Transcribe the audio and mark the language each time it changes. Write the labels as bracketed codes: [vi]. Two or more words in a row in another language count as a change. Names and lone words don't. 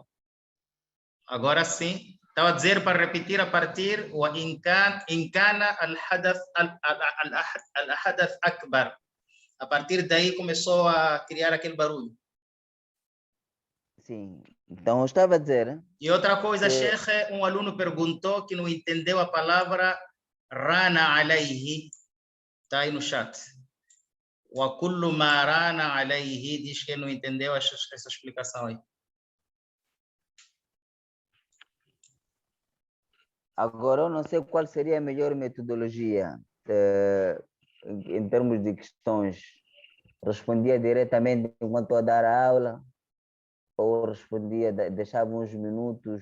[pt] Agora sim. Estava a dizer para repetir a partir [ar] وإن كان الحدث أكبر. [pt] A partir daí começou a criar aquele barulho. Sim. Então eu estava a dizer. E outra coisa, Sheikh, um aluno perguntou que não entendeu a palavra [ar] ران عليه. [pt] Está aí no chat. [ar] وكل ما ران عليه, [pt] diz que não entendeu essa explicação aí. Agora, eu não sei qual seria a melhor metodologia em termos de questões. Respondia diretamente enquanto estou a dar a aula ou respondia, deixava uns minutos?